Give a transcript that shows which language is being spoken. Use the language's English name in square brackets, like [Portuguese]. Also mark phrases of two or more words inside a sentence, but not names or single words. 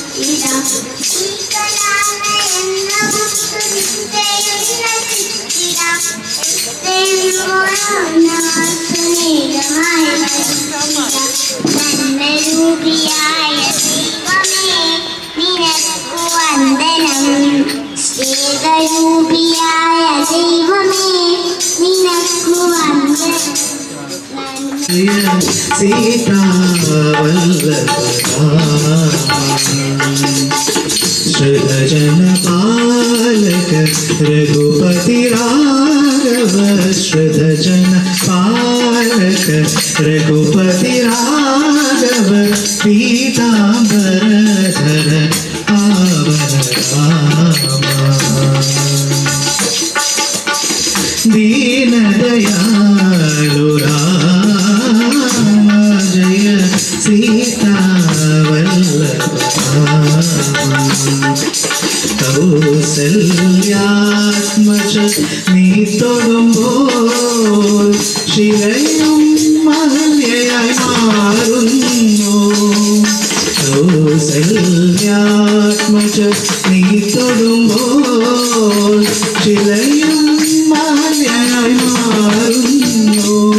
[Malayalam] രൂപിയായ ദൈവമേ നിനക്കു വന്ദനം ഏകരൂപിയായ ദൈവമേ നിനക്കു വന്ദനം [Hindi] श्रद्धजनपालक रघुपति राघव श्रद्धजनपालक रघुपति राघव पीताम्बरधर पावन दीनदयालु राम जय सीता वल्लभ [Malayalam] നീ തൊടുമ്പോൾ ശിലയും മഹല്യയായി മാറുന്നു. കൗസല്യാത്മജ നീ തൊടുമ്പോൾ ശിലയും മഹല്യയായി മാറുന്നു.